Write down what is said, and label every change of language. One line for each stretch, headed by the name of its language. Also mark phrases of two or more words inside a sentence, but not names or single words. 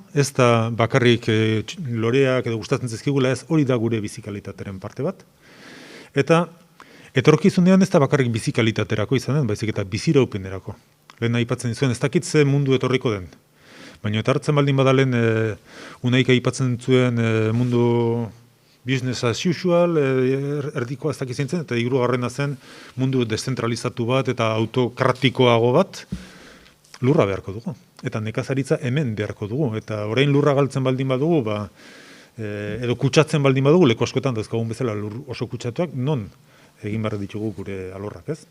Basque: Ez da bakarrik loreak edo gustatzen zizkigula, ez hori da gure bizikalitatearen parte bat. Eta etorkizunean ez da bakarrik bizikalitaterako izanen, baizik eta biziraupenerako. Lehen aipatzen zuen, ez dakit ze mundu etorriko den. Baina eta hartzen baldin badalen unaik aipatzen zuen mundu
English: business as usual,
Basque: erdikoa ez dakitzen zen, eta hirugarrena zen mundu deszentralizatu bat eta autokratikoago bat, lurra beharko dugu. Eta nekazaritza hemen beharko dugu. Eta orain lurra galtzen baldin badugu, edo kutsatzen baldin badugu, leku askotan dauzkagun bezala lur oso kutsatuak, non egin behar ditugu gure alorrak, ez?